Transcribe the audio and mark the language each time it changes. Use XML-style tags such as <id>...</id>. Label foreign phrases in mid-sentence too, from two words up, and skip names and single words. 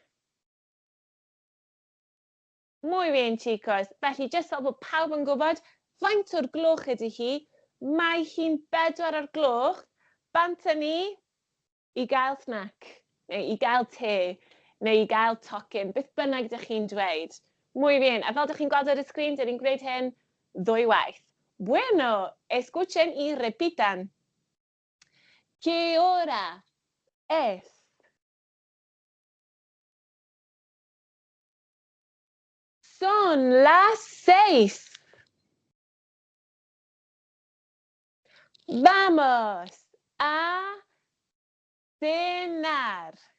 <es>Muy bien, chicos.</es> <cy>Felly, jyst fel bod pawb yn gwybod, faint o'r gloch ydy hi? Mae hi'n 4 o'r gloch. Bant ni i gael snack, neu i gael te, neu i gael tocyn, beth bynnag ydych chi'n dweud.</cy> <es>Muy bien.</es> <cy>A fel ydych chi'n gweld ar y sgrin, dyn ni'n gwneud hyn ddwywaith.</cy> <es>Bueno, escuchen y repitan. ¿Qué hora es? Son las 6. Vamos a cenar.</es>